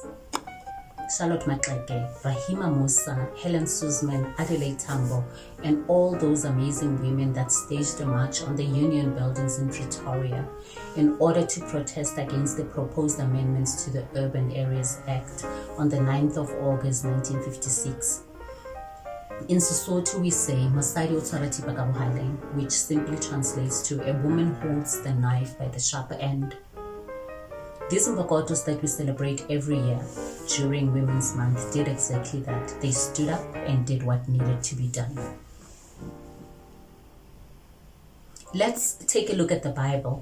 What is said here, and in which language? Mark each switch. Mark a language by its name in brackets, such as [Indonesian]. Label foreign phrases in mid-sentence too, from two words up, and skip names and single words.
[English] Charlotte Maxeke, Rahima Musa, Helen Suzman, Adelaide Tambo, and all those amazing women that staged a march on the Union buildings in Pretoria in order to protest against the proposed amendments to the Urban Areas Act on the 9th of August 1956. In Sesotho we say, [Southern Sotho] "Mosadi o tshwara thipa ka bohaleng," [English] which simply translates to "a woman holds the knife by the sharp end." These Mbokodos that we celebrate every year during Women's Month did exactly that. They stood up and did what needed to be done. Let's take a look at the Bible.